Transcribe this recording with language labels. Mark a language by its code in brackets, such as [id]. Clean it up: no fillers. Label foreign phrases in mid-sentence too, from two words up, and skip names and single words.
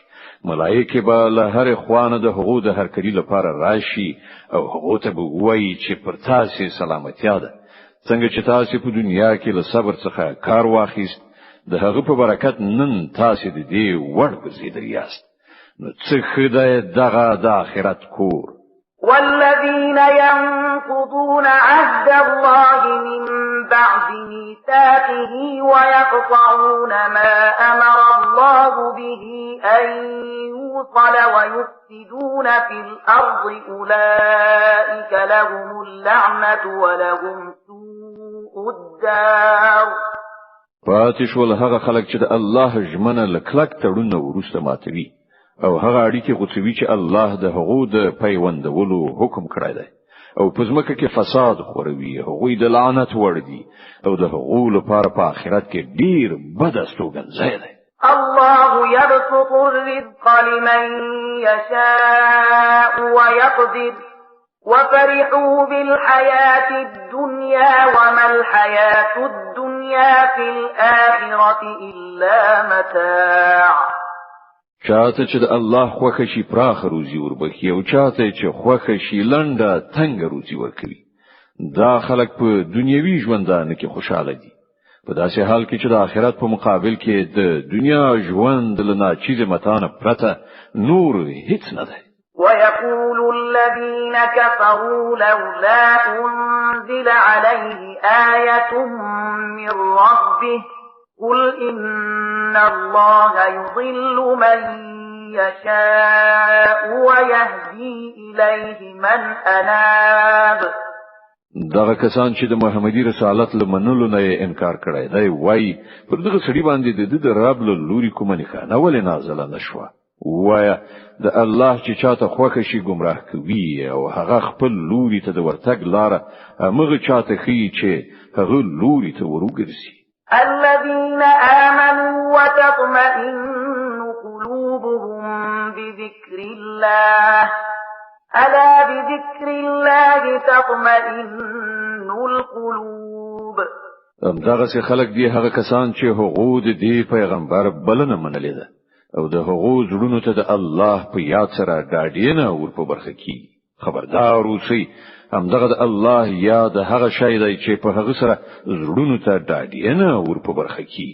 [ps] ملائکه به له هر خوانه د هغو د هر کړي لپاره راشي او هغو ته به وایي چې پر تاسو سلامتیا ده. څنګه چې تاسو په دنیا کې له صبر څخه کار واخیست د هغه په برکت نن تاسو د دې وړ ګرځیدل یاست. نو څه خدای دغه د آخرت کور. [ar] والذين ينقضون عهد الله من بعد ميثاقه ويقطعون ما أمر الله به أن يوصل ويفسدون في الأرض أولئك لهم اللعنة ولهم سوء الدار. [ps] فاتش ول هغه خلک چې د الله ژمنه لکلک تړون وروسته ماتوي او هغه اړیکې غوڅوي چې الله د هغو د پیوندولو حکم کړی دی او په ځمکه کې فساد خوروي هغوی د لعنت وړ دي او د هغو لپاره په آخرت کې ډیر بد استوګنځای دی. [ar] الله يبسط الرزق لمن يشاء ويقدر وفرحوا بالحياة الدنيا وما الحياة الدنيا في الآخرة إلا متاع. [ps] چاته چې د الله خوښه شي پراخ روزي وربخي او چاته چې خوښه شي لنډه تنگ روزي ورکوي. دا خلک په دنیوي ژوندانه کې خوشاله دي په داسې حال کې چې د آخرت په مقابل کې د دنیا ژوند له ناچیزه متانه پرته نور هیڅ نه دی. [ar] ويقول الذين كفروا لولا أنزل عليه آية من ربه قل إن الله يضل من يشاء ويهدي إليه من أناب [ps] دغه کسان چې د محمدي رسالت له منلو نه انکار کړی دی وای پر دغه سړي باندې د رب له لوري کومه نښانه ولې نازله نشوه وای د الله چې چاته خوښ شي گمراه کوي او هغه خپل لوري ته د ورتګ لار هغه چاته خي چې هغه لوري ته ورګرځي [ar] الذين آمنوا وتطمئن قلوبهم بذكر الله ألا بذكر الله تطمئن القلوب [ps] دغه څه خلک دي هغه کسان چې هغه د دې پیغمبر بلنه منلې ده او د هغه زړونو ته د الله په یاد سره ډاډینه ور په برخه کی خبردار اوسئ همدغه د الله یاد هغه شی دی چې په هغه سره زړونو ته ډاډینه ور په برخه کی